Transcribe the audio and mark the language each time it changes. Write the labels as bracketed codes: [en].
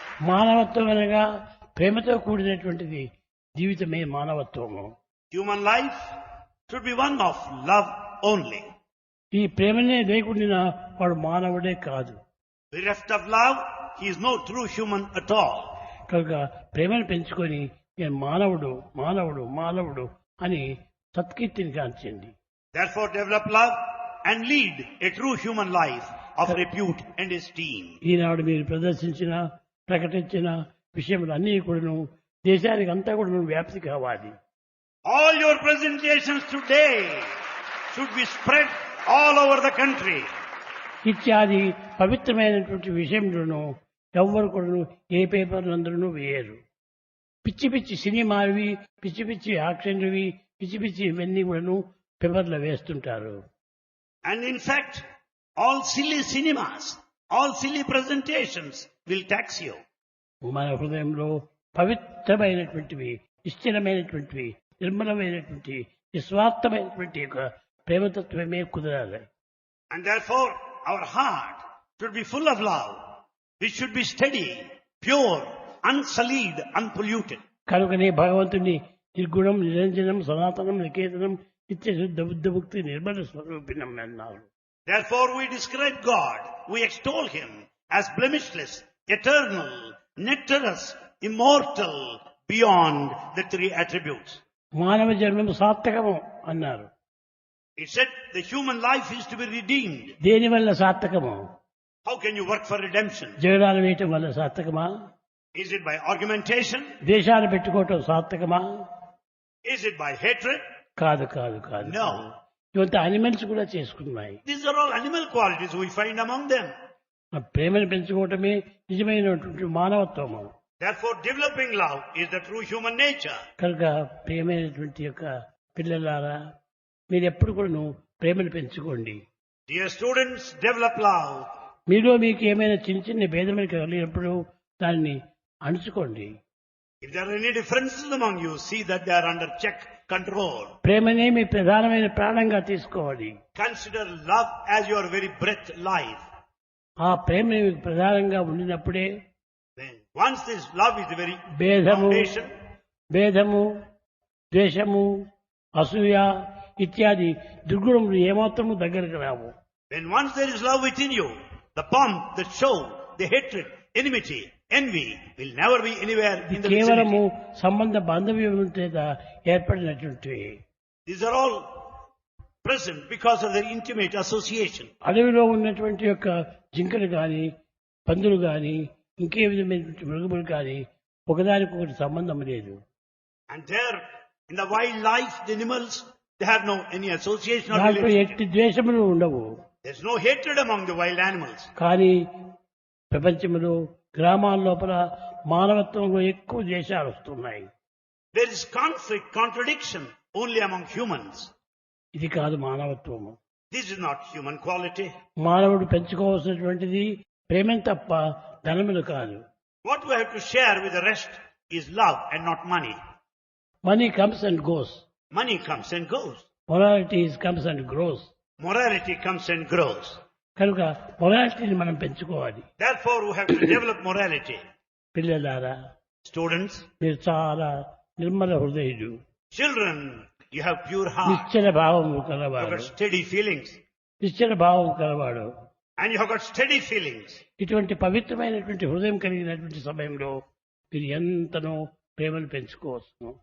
[te] మానవత్వం అనగా ప్రేమతో కూడినటువంటిది జీవితమే మానవత్వము. [en] Human life should be one of love only. [te] ఈ ప్రేమనే లేకుండా వాడు మానవుడే కాదు. [en] Bereft of love, he is no true human at all. [te] కనుక ప్రేమను పెంచుకొని నేను మానవుడు మానవుడు మానవుడు అని సత్కీర్తిని కాంచండి. [en] Therefore develop love and lead a true human life of repute and esteem. [te] ఈనాడు మీరు ప్రదర్శించిన ప్రకటించిన విషయములన్నీ కూడాను దేశానికి అంతా కూడా వ్యాప్తి కావాలి. [en] All your presentations today should be spread all over the country. [te] ఇత్యాది పవిత్రమైనటువంటి విషయంలోనూ ఎవ్వరు కూడా ఏ పేపర్లందరూ వేయరు. పిచ్చి పిచ్చి సినిమావి పిచ్చి పిచ్చి యాక్షన్వి పిచ్చి పిచ్చి ఇవన్నీ కూడాను పేపర్లో వేస్తుంటారు. [en] And in fact, all silly cinemas, all silly presentations will tax you. [te] మన హృదయంలో పవిత్రమైనటువంటివి నిశ్చలమైనటువంటివి నిర్మలమైనటువంటి నిస్వార్థమైనటువంటి యొక్క ప్రేమతత్వమే కుదరాలి. [en] And therefore, our heart should be full of love. We should be steady, pure, unsullied, unpolluted. [te] కనుకనే భగవంతుని నిర్గుణం నిరంజనం సనాతనం నికేతనం నిత్య శుద్ధ బుద్ధ ముక్తి నిర్మల స్వరూపిణం అన్నారు. [en] Therefore we describe God, we extol Him as blemishless, eternal, nectarous, immortal, beyond the three attributes. [te] మానవ జన్మం సార్థకము అన్నారు. [en] It said the human life is to be redeemed. [te] దేని వల్ల సార్థకము? [en] How can you work for redemption? [te] జగడాలు వేయటం వల్ల సార్థకమా? [en] Is it by argumentation? [te] దేశాలు పెట్టుకోవటం సార్థకమా? [en] Is it by hatred? [te] కాదు కాదు కాదు. [en] No. [te] ఇవంతా అనిమల్స్ కూడా చేసుకున్నాయి. [en] These are all animal qualities we find among them. [te] ప్రేమను పెంచుకోవటమే నిజమైనటువంటి మానవత్వము. [en] Therefore developing love is the true human nature. [te] కనుక ప్రేమైనటువంటి యొక్క పిల్లలారా మీరు ఎప్పుడు కూడా ప్రేమను పెంచుకోండి. [en] Dear students, develop love. [te] మీలో మీకు ఏమైనా చిన్న చిన్న భేదములు కలిగినప్పుడు దాన్ని అణుచుకోండి. [en] If there are any differences among you, see that they are under check, control. [te] ప్రేమనే మీ ప్రధానమైన ప్రాణంగా తీసుకోవాలి. [en] Consider love as your very breath, life. [te] ఆ ప్రేమ మీకు ప్రధానంగా ఉండినప్పుడే [en] Then once this love is the very [te] భేదము [en] foundation, [te] భేదము ద్వేషము అసూయ ఇత్యాది దుర్గుణములు ఏమాత్రము దగ్గరకు రావు. [en] when once there is love within you, the pomp, the show, the hatred, enmity, envy will never be anywhere in the [te] కేవలము [en] vicinity. [te] సంబంధ బాంధవ్యం చేత ఏర్పడినటువంటి [en] These are all present because of their intimate association. [te] అడవిలో ఉన్నటువంటి యొక్క జింకలు గాని పందులు గాని ఇంకే విధమైనటువంటి మృగములు కానీ ఒకదానికొకటి సంబంధం లేదు. [en] And there, in the wildlife, the animals, they have no any association or [te] దాంట్లో [en] relationship. [te] ఎట్టి ద్వేషములు ఉండవు. [en] There's no hatred among the wild animals. [te] కానీ ప్రపంచంలో గ్రామాల లోపల మానవత్వంలో ఎక్కువ ద్వేషాలు వస్తున్నాయి. [en] There is conflict, contradiction only among humans. [te] ఇది కాదు మానవత్వము. [en] This is not human quality. [te] మానవుడు పెంచుకోవాల్సినటువంటిది ప్రేమ తప్ప ధనములు కాదు. [en] What we have to share with the rest is love and not money. Money comes and goes. Money comes and goes. Morality comes and grows. Morality comes and grows. [te] కనుక మొరాలిటీని మనం పెంచుకోవాలి. [en] Therefore, we have to develop morality. [te] పిల్లలారా [en] Students, [te] మీరు చాలా Nirmala హృదయుడు, [en] children, you have pure heart. [te] నిశ్చల భావము [en] You [te] కలవాడు. [en] have got steady feelings. [te] నిశ్చల భావం కలవాడు. [en] And you have got steady feelings. [te] ఇటువంటి పవిత్రమైనటువంటి హృదయం కలిగినటువంటి సమయంలో మీరు ఎంతనో ప్రేమను పెంచుకోవచ్చు.